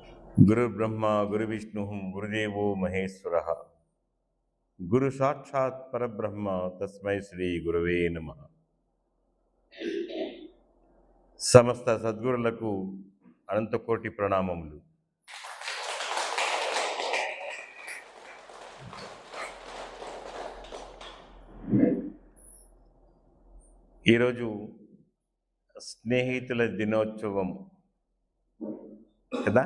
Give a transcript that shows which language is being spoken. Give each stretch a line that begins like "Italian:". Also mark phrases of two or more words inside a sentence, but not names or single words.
Sanskrit: गुरुर्ब्रह्मा गुरुविष्णुः गुरुदेवो महेश्वरः गुरु साक्षात् परब्रह्म तस्मै శ్రీ గురవే నమః.
Telugu: సమస్త సద్గురులకు అనంతకోటి ప్రణామములు. ఈరోజు స్నేహితుల దినోత్సవం కదా.